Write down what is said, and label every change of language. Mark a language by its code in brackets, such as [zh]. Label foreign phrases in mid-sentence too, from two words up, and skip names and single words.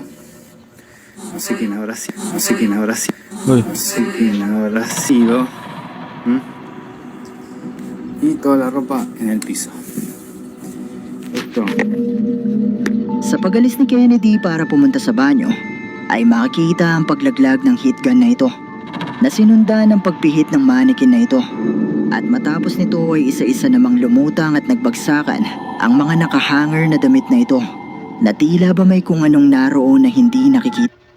[es] No sé quién habrá sido. No sé quién habrá sido. Uy. No sé quién habrá sido. ¿Mm? Y toda la ropa en el piso. Esto. [tl] Sa pag-alis ni Kennedy para pumunta sa banyo, ay makikita ang paglaglag ng heat gun na ito, na sinundan ng pagpihit ng mannequin na ito. At matapos nito ay isa-isa namang lumutang at nagbagsakan ang mga nakahanger na damit na ito, na tila ba may kung anong naroon na hindi nakikita.